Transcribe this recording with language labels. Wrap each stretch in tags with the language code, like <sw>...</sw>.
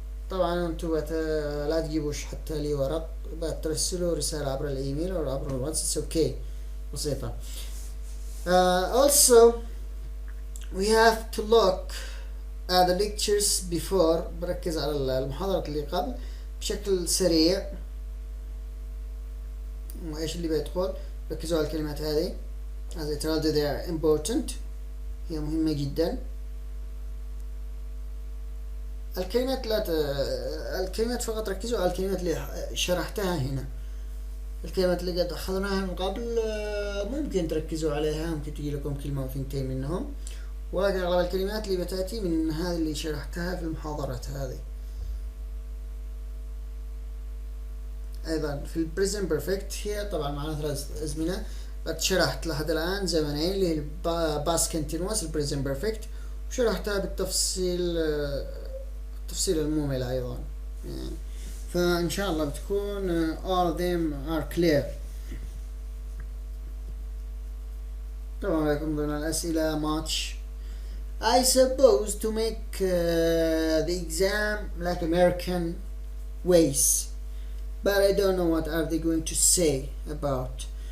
<ar>طبعا انتوا لا تجيبوش حتى لي ورق، بترسلوا رسالة عبر الإيميل أو عبر الواتس، اوكي بسيطة.</ar> <en>also we have to look at the lectures before.</en> <ar>بركز على المحاضرة اللي قبل بشكل سريع، وإيش اللي بيدخل. ركزوا على الكلمات هذه،</ar> <en>as I told you they are important،</en> <ar>هي مهمة جدا. الكلمات فقط ركزوا على الكلمات اللي شرحتها هنا. الكلمات اللي قد أخذناها من قبل ممكن تركزوا عليها، ممكن تجي لكم كلمة أو ثنتين منهم، ولكن أغلب الكلمات اللي بتأتي من هذه اللي شرحتها في المحاضرات هذه. أيضا في البريزنت بيرفكت هي طبعا معنا 3 أزمنة، قد شرحت لحد الآن زمنين اللي هي past continuous present perfect، وشرحتها بالتفصيل التفصيل الممل أيضا يعني. فإن شاء الله بتكون</ar> <en>all of them are clear.</en> <ar>طبعا لكم ضمن الأسئلة much.</ar> <en>I suppose to make the exam like American ways, but I don't know what are they going to say about.</en>